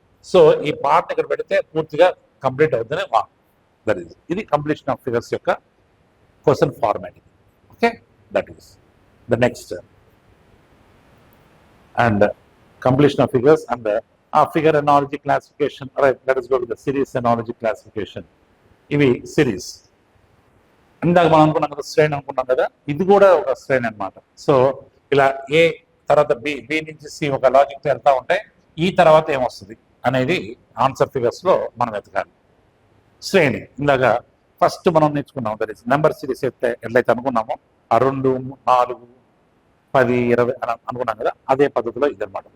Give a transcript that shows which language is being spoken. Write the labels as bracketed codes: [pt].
[te] So ఈ part ఇక్కడ పెడితే పూర్తిగా కంప్లీట్ అవుతుందని [en] That is. [te] ఇది కంప్లీషన్ ఆఫ్ ఫిగర్స్ యొక్క question format. [en] Okay, that is the next. And completion of figures and figure analogy classification. All right, let us go to the series analogy classification. [te] ఇవి series. ఇందాక మనం అనుకున్నాం కదా శ్రేణి అనుకున్నాం కదా, ఇది కూడా ఒక శ్రేణి అనమాట. సో ఇలా ఏ తర్వాత బి నుంచి సి ఒక లాజిక్తో వెళ్తా ఉంటే ఈ తర్వాత ఏమొస్తుంది అనేది ఆన్సర్ ఫిగర్స్లో మనం వెతకాలి. శ్రేణి ఇందాక ఫస్ట్ మనం నేర్చుకున్నాం. [en] that is [te] నెంబర్ సిరీస్ ఎట్లయితే అనుకున్నామో 2, 4, 10, 20 అని అనుకున్నాం కదా, అదే పద్ధతిలో ఇదనమాట.